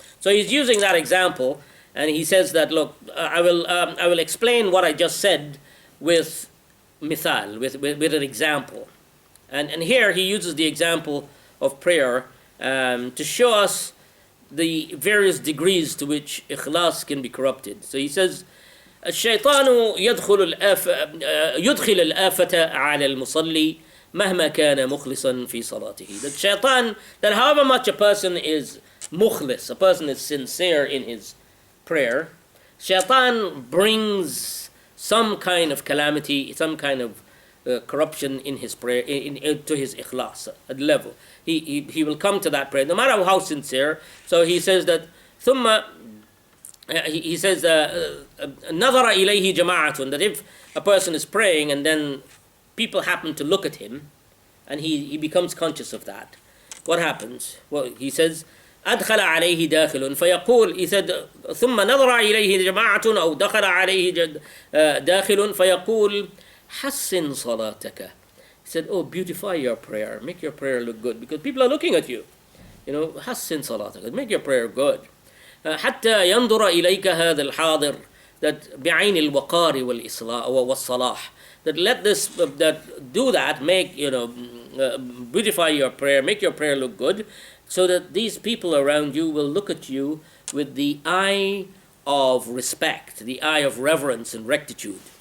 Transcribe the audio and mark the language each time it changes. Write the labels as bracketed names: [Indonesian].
[English] So he's using that example, and he says that, look, I will explain what I just said with mithal, with an example. And here he uses the example of prayer to show us the various degrees to which ikhlas can be corrupted. So he says, [Arabic] الشيطان يدخل الآفة على المصلي مهما كان مخلصا في صلاته. [English] That shaitan, that however much a person is mukhlis, a person is sincere in his prayer, shaitan brings some kind of calamity, some kind of corruption in his prayer, to his ikhlas level. He will come to that prayer, no matter how sincere. So he says that ثم he says [Arabic] نظر إليه جماعة, [English] that if a person is praying and then people happen to look at him and he becomes conscious of that, what happens? Well, he says [Arabic] أدخل عليه داخل فيقول, [English] he said [Arabic] ثم نظر إليه جماعة أو دخل عليه داخل فيقول حسن صلاتك. [English] He said, oh, beautify your prayer, make your prayer look good, because people are looking at you. You know, [Arabic] حسن صلاتك, [English] make your prayer good. [Arabic] حتى ينظر إليك هذا الحاضر, [English] that [Arabic] بعين الوقار والصلاح, [English] that let this, that do that, make, beautify your prayer, make your prayer look good, so that these people around you will look at you with the eye of respect, the eye of reverence and rectitude.